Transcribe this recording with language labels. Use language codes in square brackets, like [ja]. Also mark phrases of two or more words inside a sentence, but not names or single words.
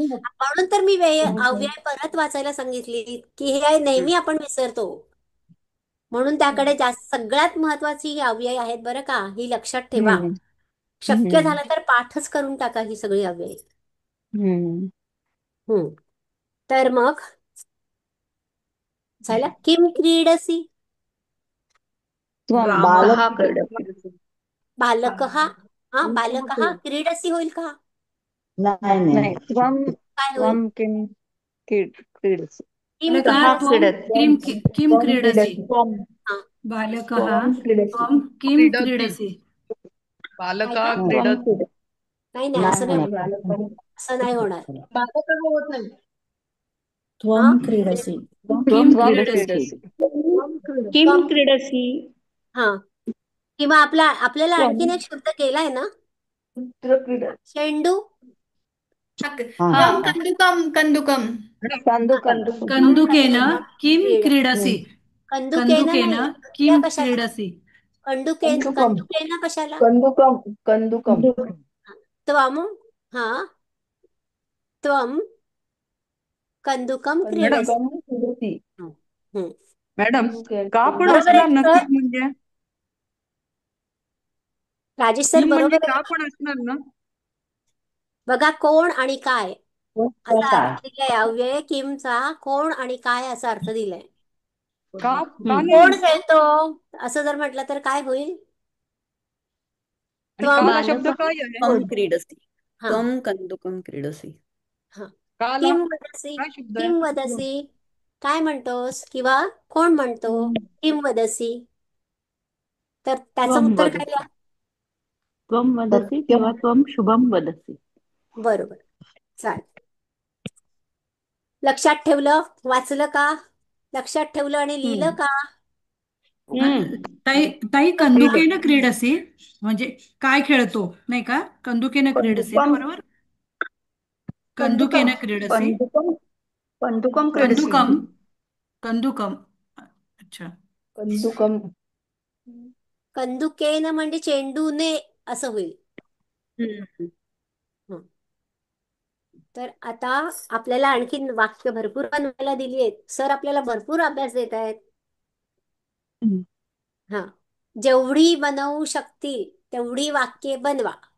[mr] म्हणून तर मी अव्यय परत वाचायला सांगितली, की हे नेहमी आपण विसरतो. म्हणून त्याकडे जास्त, सगळ्यात महत्वाची ही अव्यय आहेत बरं का, ही लक्षात ठेवा. शक्य झालं तर पाठच करून टाका ही सगळी अव्यय. तर मग झालं. [sa] किम क्रीडसी. रामः क्रीडति. [mr] बालकः. हा, [sa] बालकः क्रीडसी [mr] होईल का. नाही नाही. नाही, त्वम काय होईल. [sa] त्वम किम क्रीडसि. किम बालकः त्वं किं किं त्वम क्रीडसि. क्रीडति. बालकः त्वम क्रीडति. त्वं किं क्रीडसि. बालका त्वम क्रीडति. [mr] नाही नाही, असं नाही होणार. नाही. असं नाही होणार. बालकं होत नाही. हा, [sa] क्रीडसि. किं त्वम क्रीडसि. क्रीडसि. किम क्रीडसि. [mr] हा, किंवा आपल्याला आणखीन एक शब्द केलाय ना, चेंडू. [sa] त्वं कन्दुकं कन्दुकं. कंदुकम. कन्दुकेन किं क्रीडसि. कंदुकेन कन्दुकेन [mr] नाही, किं क्रिया कशाला. क्रीडसि. कंदुकेन कशाला. [sa] कंदुकम. त्वम. हा, त्वम कंदुकम क्रीडसि. हम्म. [mr] मॅडम का पण बरोबर आहे असणार की ना सर. किम म्हणजे? राजेश सर किम म्हणजे बरोबर का आहे. पण असणार ना? बघा, कोण आणि काय असा काय? अर्थ दिलाय. अव्यय किमचा कोण आणि काय असा अर्थ दिलाय. का कोण नाही? खेळतो असं जर म्हटलं तर काय होईल. आणि त्वम. काला शब्द काय आहे? [sa] त्वम क्रीडसि. [mr] हा, [sa] त्वम कंदुकम क्रीडसि. [mr] हा. काला [sa] किम वदसी. [mr] काय शब्द आहे? [sa] किम वदसी, [mr] काय म्हणतोस किंवा कोण म्हणतो. [sa] किम वदसी, [mr] तर त्याचं उत्तर काय द्या. [sa] त्वम वदसि किंवा त्वम शुभम वदसि. [mr] बरोबर, चालेल. लक्षात ठेवलं, वाचलं का. लक्षात ठेवलं आणि लिहिलं का. ताई [sa] कंदुकेन क्रीडसि [mr] म्हणजे काय खेळतो नाही का. [sa] कंदुकेन क्रीडसि [mr] ना, बरोबर. [sa] कंदुकेन क्रीडसि. कंदुकम क्रीडसि. कंदुकम कंदुकम. अच्छा. कंदुकम. [mr] कंदुकेन म्हणजे चेंडूने असं होईल. हं. तर आता आपल्याला आणखीन वाक्य भरपूर बनवायला दिली आहेत. सर आपल्याला भरपूर अभ्यास देत आहेत. हा, जेवढी बनवू शकतील तेवढी वाक्ये बनवा.